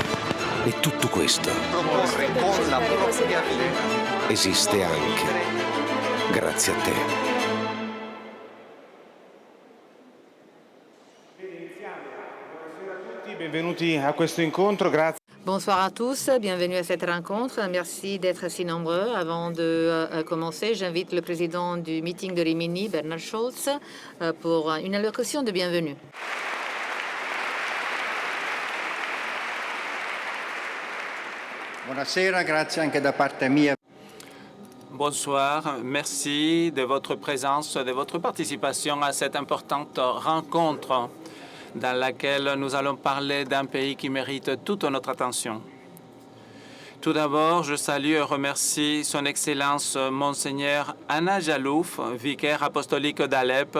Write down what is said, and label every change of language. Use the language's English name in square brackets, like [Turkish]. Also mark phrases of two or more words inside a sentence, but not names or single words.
[Italian] E tutto questo Proporre con la propria vita. esiste anche grazie a te. Benvenuti a questo incontro, grazie. [French] Bonsoir à tous, bienvenue à cette rencontre. Merci d'être si nombreux. Avant de commencer, j'invite le président du meeting de Rimini, Bernard Scholz, pour une allocution de bienvenue. [Italian] Buonasera, grazie anche da parte mia. [French] Bonsoir, merci de votre présence, de votre participation à cette importante rencontre dans laquelle nous allons parler d'un pays qui mérite toute notre attention. Tout d'abord, je salue et remercie Son Excellence Monseigneur Anna Jalouf, vicaire apostolique d'Alep.